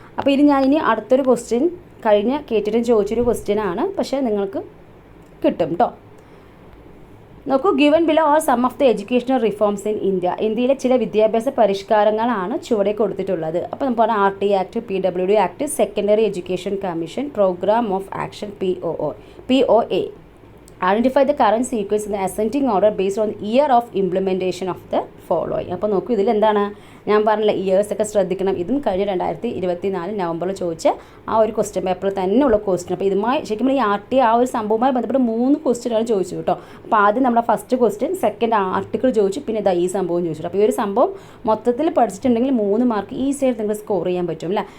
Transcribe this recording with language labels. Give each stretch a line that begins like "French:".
Malayalam: അപ്പോൾ ഇനി അടുത്തൊരു ക്വസ്റ്റ്യൻ കഴിഞ്ഞ കേട്ടിട്ടും ചോദിച്ചൊരു ക്വസ്റ്റ്യനാണ്, പക്ഷേ നിങ്ങൾക്ക് കിട്ടും കേട്ടോ.
English: നോക്കൂ, given below are some of the educational reforms in India.
Malayalam: ഇന്ത്യയിലെ ചില വിദ്യാഭ്യാസ പരിഷ്കാരങ്ങളാണ് ചുവടെ കൊടുത്തിട്ടുള്ളത്. അപ്പോൾ നമുക്ക് പറഞ്ഞാൽ RTE act, PWD act, secondary education commission, programme of action POA.
English: Identify the current sequence in the ascending order based on the year of implementation of the following.
Malayalam: അപ്പോൾ നോക്കൂ, ഇതിലെന്താണ് ഞാൻ പറഞ്ഞില്ല, ഇയേഴ്സ് ഒക്കെ ശ്രദ്ധിക്കണം. ഇതും കഴിഞ്ഞ 2024 നവംബറിൽ ചോദിച്ച ആ ഒരു ക്വസ്റ്റ്യൻ പേപ്പറിൽ തന്നെയുള്ള ക്വസ്റ്റ്യൻ. അപ്പോൾ ഇതുമായി ശരിക്കും ഈ RTE ആ ഒരു സംഭവവുമായി ബന്ധപ്പെട്ട് 3 ക്വസ്റ്റ്യനാണ് ചോദിച്ചു കേട്ടോ. അപ്പോൾ ആദ്യം നമ്മുടെ ഫസ്റ്റ് ക്വസ്റ്റ്യൻ, സെക്കൻഡ് ആർട്ടിക്കിൾ ചോദിച്ചു, പിന്നെ ഇതാ ഈ സംഭവം ചോദിച്ചു. അപ്പോൾ ഈ ഒരു സംഭവം മൊത്തത്തിൽ പഠിച്ചിട്ടുണ്ടെങ്കിൽ 3 മാർക്ക് ഈസിയായിട്ട് നിങ്ങൾക്ക് സ്കോർ ചെയ്യാൻ പറ്റും അല്ലേ.